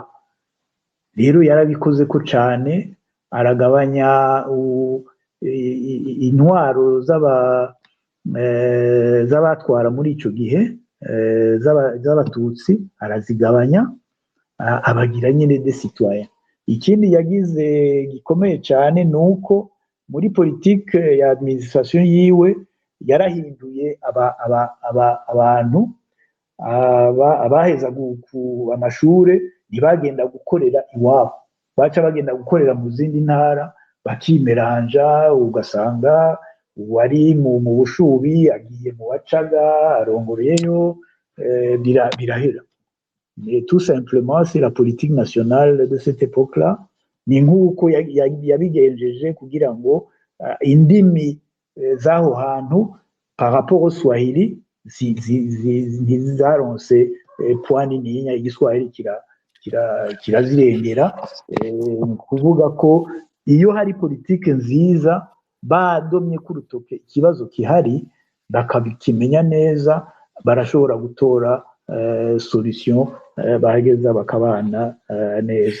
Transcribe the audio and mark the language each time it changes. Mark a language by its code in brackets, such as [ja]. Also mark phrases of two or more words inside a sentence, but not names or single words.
[rn] Rero yarabikoze ko cyane, aragabanya intwaro z'abatwara muri icyo gihe z'abatutsi, arazigabanya, abagira nyine [fr] des citoyens. [rn] Ikindi yagize gikomeye cyane ni uko muri politike ya administration yiwe yarahinduye abantu abaheza amashure ntibagenda gukorera iwabo, baca bagenda gukorera mu zindi ntara, bakimeranja, ugasanga uwari mu bushubi agiye mu wacaga arongoreyo, birahera. [fr] Mais tout simplement c'est la politique nationale de cette époque-là. [rn] Ni nk'uko yabigenjeje kugira ngo indimi z'aho hantu [fr] par rapport au Swahili [rn] ntizaronse point nininya, igiswahili kirazirengera. Kuvuga ko iyo hari politike nziza badomye ku rutoke ikibazo kihari, bakabikimenya neza, barashobora gutora solution, bahageza bakabana neza.